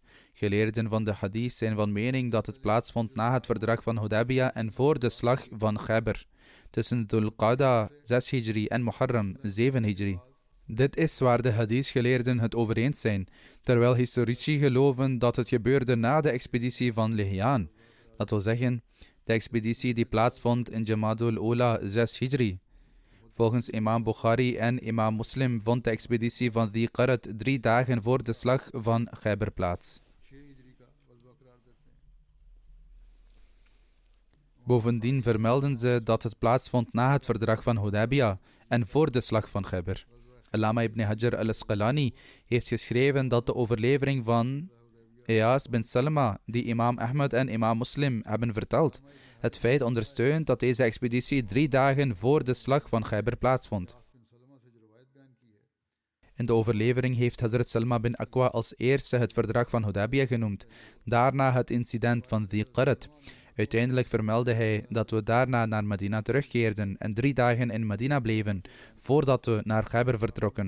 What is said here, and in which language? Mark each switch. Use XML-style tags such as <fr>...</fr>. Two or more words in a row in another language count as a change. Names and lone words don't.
<nl>Geleerden van de hadith zijn van mening dat het plaatsvond na het verdrag van Hudaybiyah en voor de slag van Khaybar, tussen Dhul Qa'da 6 Hijri en Muharram 7 Hijri. Dit is waar de hadith-geleerden het over eens zijn, terwijl historici geloven dat het gebeurde na de expeditie van Lihyan, dat wil zeggen, de expeditie die plaatsvond in Jamadul Ula 6 Hijri. Volgens imam Bukhari en imam Muslim vond de expeditie van Dhi Qarad 3 dagen voor de slag van Khaybar plaats. Bovendien vermelden ze dat het plaatsvond na het verdrag van Hudaybiyah en voor de slag van Khaybar. Allama ibn Hajar al-Asqalani heeft geschreven dat de overlevering van Iyas bin Salma, die imam Ahmad en imam Muslim hebben verteld, het feit ondersteunt dat deze expeditie 3 dagen voor de slag van Khaybar plaatsvond. In de overlevering heeft Hazrat Salma bin Aqwa als eerste het verdrag van Hudaybiyah genoemd, daarna het incident van Dhi Qarad. Uiteindelijk vermeldde hij dat we daarna naar Medina terugkeerden en 3 dagen in Medina bleven, voordat we naar Khaybar vertrokken.</nl>